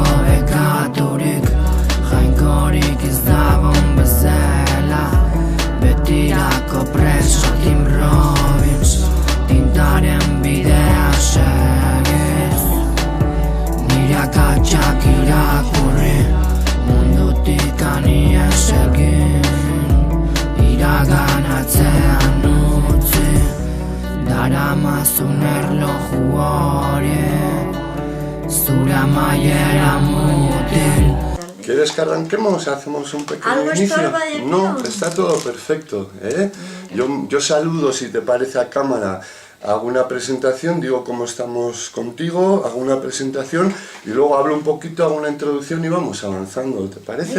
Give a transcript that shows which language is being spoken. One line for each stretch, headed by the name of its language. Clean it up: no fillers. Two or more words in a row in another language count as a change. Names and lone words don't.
Basque: bekaturik, jainkorik ez dagon bezala, betirako preso Tim Robbins, tintaren bidea segiz, nire akatsak irakurri, mundutik aniez egin, iraganatzean utzi, daramazun erloju hori, zure amaiera mutil.
Spanish: ¿Quieres que arranquemos? ¿Hacemos un pequeño ¿Algo inicio? estorba de No, está todo perfecto, ¿eh? Yo saludo, si te parece, a cámara, hago una presentación, digo cómo estamos contigo, hago una presentación y luego hablo un poquito, hago una introducción y vamos avanzando, ¿te parece?